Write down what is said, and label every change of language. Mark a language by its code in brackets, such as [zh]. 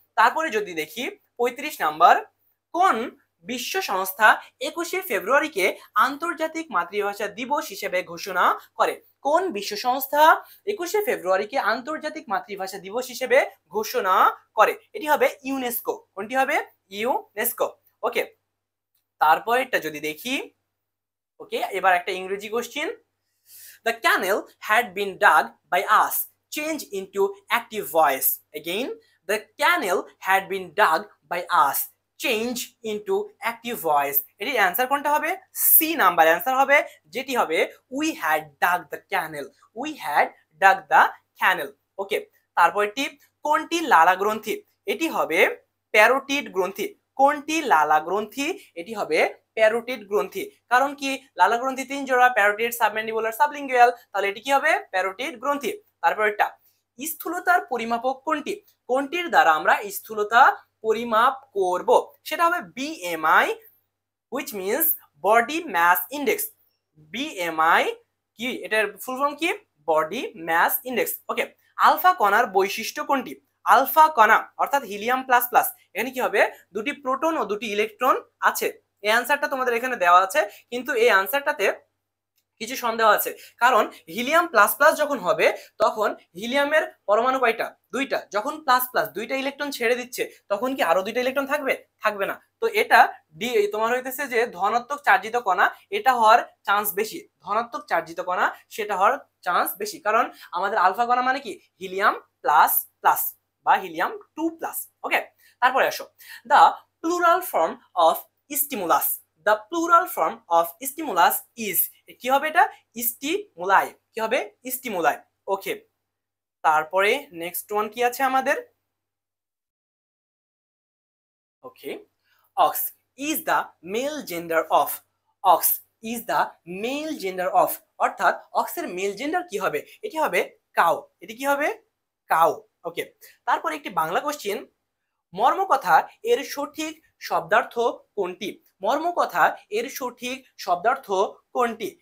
[bn] তারপরে যদি দেখি 35 নাম্বার, কোন বিশ্ব সংস্থা 21শে ফেব্রুয়ারিকে আন্তর্জাতিক মাতৃভাষা দিবস হিসেবে ঘোষণা করে? কোন বিশ্ব সংস্থা 21শে ফেব্রুয়ারিকে আন্তর্জাতিক মাতৃভাষা দিবস হিসেবে ঘোষণা করে? এটি হবে ইউনেস্কো। কোনটি হবে? ইউনেস্কো। ওকে, তারপরেরটা যদি দেখি, ওকে এবার একটা ইংরেজি question. [en] The canal had been dug by us. Change into active voice. Again, the canal had been dug by us. Change into active voice. [bn] এটির অ্যান্সার কোনটা হবে? সি নাম্বার অ্যান্সার হবে, যেটি হবে [en] we had dug the canal. We had dug the canal. [bn] ওকে, তারপরটি কোনটি লালা গ্রন্থি? এটি হবে প্যারোটিড গ্রন্থি। কোনটি লালা গ্রন্থি? এটি হবে প্যারোটিড গ্রন্থি। কারণ কি? লালা গ্রন্থি 3 জোড়া, প্যারোটিড, সাবম্যান্ডিবুলার, সাবলিঙ্গুয়াল, তাহলে এটি কি হবে? প্যারোটিড গ্রন্থি। তারপরটা স্থূলতার পরিমাপক কোনটি? কোনটির দ্বারা আমরা স্থূলতা পরিমাপ করব? সেটা হবে [en] BMI, which means body mass index. [bn] BMI কি? এটার ফুল ফর্ম কি? Body mass index. ওকে, আলফা কণার বৈশিষ্ট্য কোনটি? আলফা কণা অর্থাৎ হিলিয়াম প্লাস প্লাস, এখানে কি হবে? দুটি প্রোটন ও দুটি ইলেকট্রন আছে। এই অ্যান্সারটা তোমাদের এখানে দেওয়া আছে, কিন্তু এই অ্যান্সারটাতে কিছু সন্দেহ আছে। কারণ হিলিয়াম প্লাস প্লাস যখন হবে তখন হিলিয়ামের পরমাণু কয়টা? 2টা। যখন প্লাস প্লাস 2টা ইলেকট্রন ছেড়ে দিচ্ছে তখন কি আরো 2টা ইলেকট্রন থাকবে? থাকবে না। তো এটা তোমার হইতেছে যে ধনাত্মক চার্জিত কণা, এটা হওয়ার চান্স বেশি। ধনাত্মক চার্জিত কণা সেটা হওয়ার চান্স বেশি, কারণ আমাদের আলফা কণা মানে কি? হিলিয়াম প্লাস প্লাস বা হিলিয়াম 2 প্লাস। ওকে, তারপরে আসো, [en] The plural form of stimulus. The plural form of stimulus is, [bn] কি হবে এটা? স্টিমুলাই। কি হবে? স্টিমুলাই। ওকে, তারপরে নেক্সট ওয়ান কি আছে আমাদের? [en] Okay, ox is the male gender of. Ox is the male gender of, [bn] অর্থাৎ অক্সের মেল জেন্ডার কি হবে? এটি হবে কাউ। এটি কি হবে? কাউ। ওকে, তারপরে একটি বাংলা কোশ্চেন, মর্মকথা এর সঠিক শব্দার্থ কোনটি? মর্মকথা এর সঠিক শব্দার্থ কোনটি?